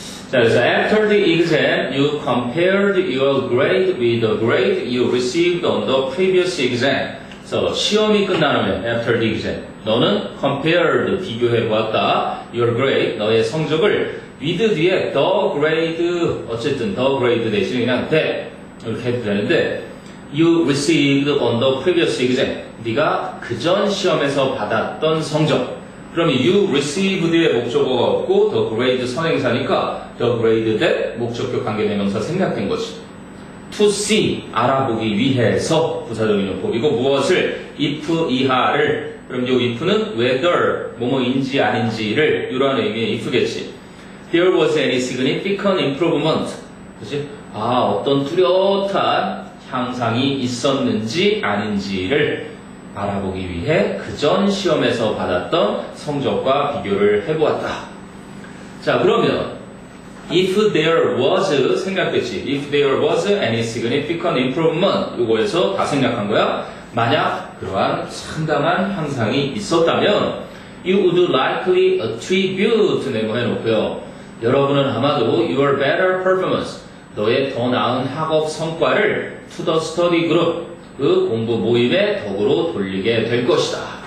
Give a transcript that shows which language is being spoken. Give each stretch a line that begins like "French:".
Korean: 자, 그래서
English: after the exam, you compared your grade with the grade you received on the previous exam.
Korean: 그래서 시험이 끝난 후에
English: after the exam,
Korean: 너는 compared 비교해보았다.
English: your grade,
Korean: 너의 성적을
English: with 뒤에 the grade,
Korean: 어쨌든
English: the grade
Korean: 대신에 그냥 that 이렇게 해도 되는데
English: you received on the previous exam.
Korean: 네가 그전 시험에서 받았던 성적. 그러면
English: you received의
Korean: 목적어가 없고 the grade 선행사니까
English: the grade that
Korean: 목적격 관계대명사 생략된 거지.
English: to see
Korean: 알아보기 위해서 부사적인 용법이고 무엇을 if 이하를 그럼 이 if는 whether 뭐뭐인지 아닌지를 이런 의미의 if겠지.
English: There was any significant improvement.
Korean: 그치? 어떤 뚜렷한 향상이 있었는지 아닌지를 알아보기 위해 그전 시험에서 받았던 성적과 비교를 해보았다. 자, 그러면
English: if there was
Korean: 생략됐지.
English: If there was any significant improvement
Korean: 요거에서 다 생략한 거야. 만약 그러한 상당한 향상이 있었다면
English: you would likely attribute
Korean: 메모해놓고요. 여러분은 아마도
English: your better performance
Korean: 너의 더 나은 학업 성과를
English: to the study group
Korean: 그 공부 모임의 덕으로 돌리게 될 것이다.